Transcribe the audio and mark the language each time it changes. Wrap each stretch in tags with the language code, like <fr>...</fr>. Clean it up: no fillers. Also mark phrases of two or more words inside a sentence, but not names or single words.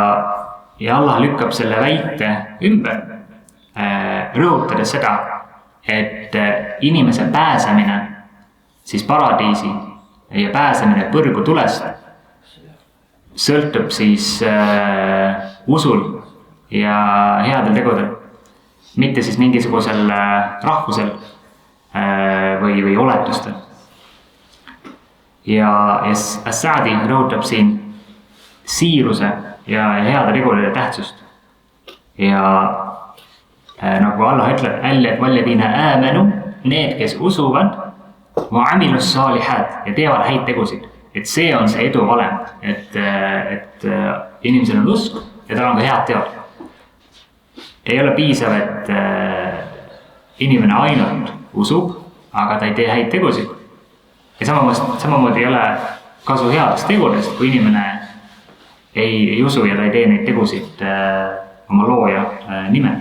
<et>Allah lükkab selle väite ümber, rõhutades seda, et inimese pääsemine siis paradiisi ja pääsemine põrgu tulest sõltub siis usul ja headel tegudel, mitte siis mingisugusel rahvusel või oletustel. Ja As-Saadi rõhutab siin siiruse ja heade tegude tähtsust. Ja nagu Allah ütleb,</et> <ar>وَالَّذِينَ آمَنُوا,</ar> <et>need, kes usuvad,</et> <ar>وَعَمِلُوا الصَّالِحَاتِ</ar> <et>ja teevad häid tegusid. Et see on see edu valem, et inimesel on usk ja tal on ka head teod. Ei ole piisav, et inimene ainult usub, aga ta ei tee häid tegusid. Ja samamoodi ei ole kasu headest tegudest, kui inimene ei usu ja ta ei tee neid tegusid oma looja nimel.</et>